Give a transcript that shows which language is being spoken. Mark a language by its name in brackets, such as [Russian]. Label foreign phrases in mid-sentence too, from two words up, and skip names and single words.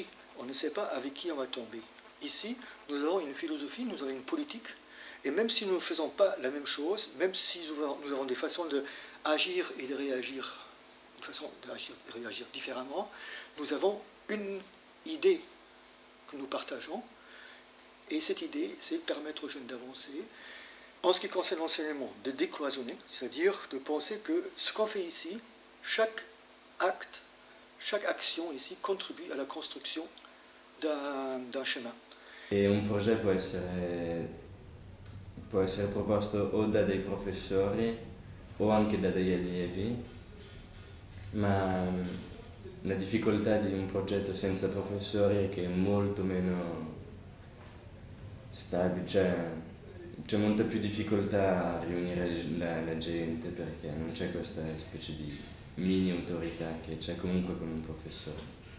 [French] On ne sait pas avec qui on va tomber. Ici, nous avons une philosophie, nous avons une politique, et même si nous ne faisons pas la même chose, même si nous avons des façons d'agir et de réagir, une façon d'agir et de réagir différemment, nous avons une idée que nous partageons, et cette idée, c'est permettre aux jeunes d'avancer. En ce qui concerne l'enseignement, de décloisonner, c'est-à-dire de penser que ce qu'on fait ici, chaque acte, chaque action ici contribue à la construction d'un chemin. [Italian] E un progetto può essere proposto o da dei professori o anche da degli allievi, ma la difficoltà di un progetto senza professori è che è molto meno stabile, cioè c'è molta più difficoltà a riunire la gente perché non c'è questa specie di mini autorità che c'è comunque con un professore.